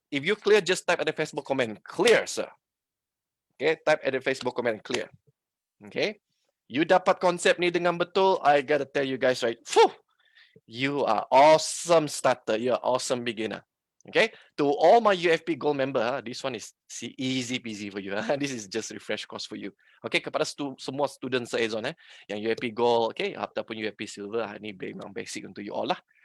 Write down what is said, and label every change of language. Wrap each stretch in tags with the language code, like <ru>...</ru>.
<en>If you clear, just type at the Facebook comment. Clear, sir. Okay, type at the Facebook comment. Clear.</en> <ms>Okay, you dapat konsep ni dengan betul.</ms> <en>I gotta tell you guys, right? You are awesome starter. You are awesome beginner. Okay, to all my UFP Gold member, this one is easy peasy for you. This is just refresh course for you.</en> <ms>Okay, kepada semua student Ezone yang UFP Gold, okay, ataupun UFP Silver, ini memang basic untuk you all lah.</ms>